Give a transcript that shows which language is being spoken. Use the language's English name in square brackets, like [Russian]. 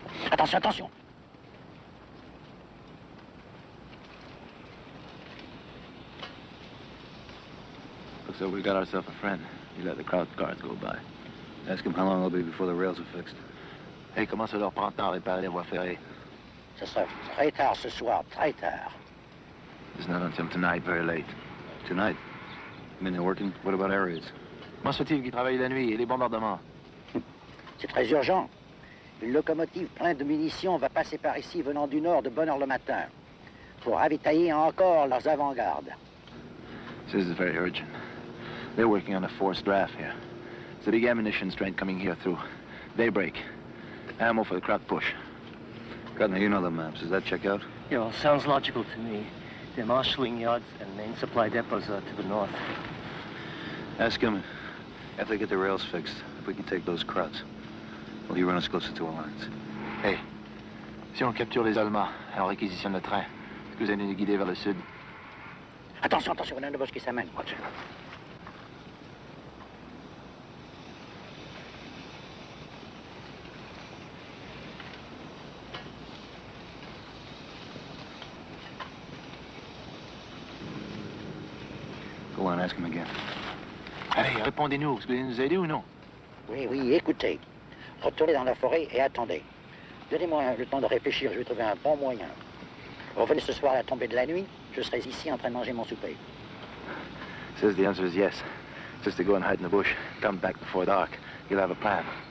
[French] Attention, attention. [English] Looks like we got ourselves a friend. He let the crowd guards go by. Ask him how long it'll be before the rails are fixed. [French] Hey, comment ça leur prend temps à réparer les voies ferrées? Ce sera très tard ce soir, très tard. [English] It's not until tonight, very late. Tonight? I mean, they're working? What about air raids? [French] Comment se fait-il qu'ils travaillent la nuit et les bombardements? C'est très urgent. Une locomotive pleine de munitions va passer par ici venant du nord de bonne heure le matin pour ravitailler encore leurs avant-gardes. [English] This is very urgent. They're working on a forced draft here. It's a big ammunition train coming here through daybreak. Ammo for the crowd push. Gardner, you know the maps. Does that check out? Yeah, well, sounds logical to me. Their marshalling yards and main supply depots are to the north. Ask him, after they get the rails fixed, if we can take those crowds. Will you run us closer to our lines? [French] Hey, si on capture les Allemands et on réquisitionne le train, est-ce que vous allez nous guider vers le sud? Attention, attention, on a une bosse qui s'amène. [English] Watch. Go on, ask him again. [French] Allez, répondez-nous. Est-ce que vous allez nous aider ou non? Oui, oui, écoutez. Retournez dans la forêt et attendez. Donnez-moi le temps de réfléchir, je vais trouver un bon moyen. Revenez ce soir à la tombée de la nuit, je serai ici en train de manger mon souper. [English] Says the answer is yes. Just to go and hide in the bush. Come back before dark. You'll have a plan.